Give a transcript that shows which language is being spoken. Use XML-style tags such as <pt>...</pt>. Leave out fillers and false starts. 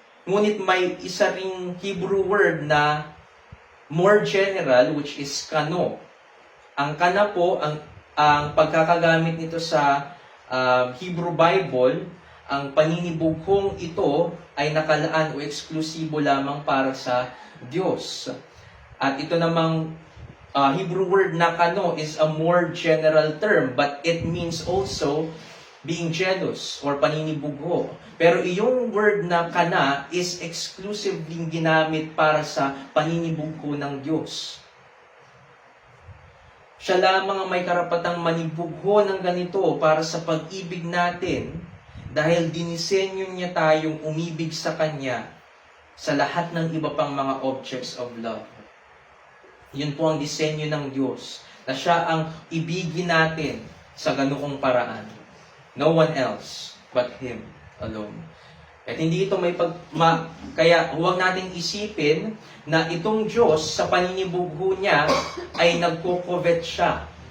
<tl>Ngunit may isa ring Hebrew word na</tl> <en>more general, which is</en> <tl>kano. Ang kana po, ang pagkakagamit nito sa Hebrew Bible, ang paninibughong ito ay nakalaan o eksklusibo lamang para sa Diyos. At ito namang</tl> <en>Hebrew word na kano is a more general term, but it means also being jealous or paninibugho.</en> <tl>Pero iyong word na kana</tl> <en>is exclusively</en> <tl>ginamit para sa paninibugho ng Diyos. Siya lamang ang may karapatang manibugho ng ganito para sa pag-ibig natin dahil dinisenyo niya tayong umibig sa Kanya sa lahat ng iba pang mga</tl> <en>objects of love.</en> <tl>Yun po ang disenyo ng Diyos, na siya ang ibigin natin sa ganoong paraan.</tl> <en>No one else but Him alone.</en> <tl>At hindi ito kaya huwag nating isipin na itong Diyos sa paninibugho niya ay nagko-covet siya.</tl>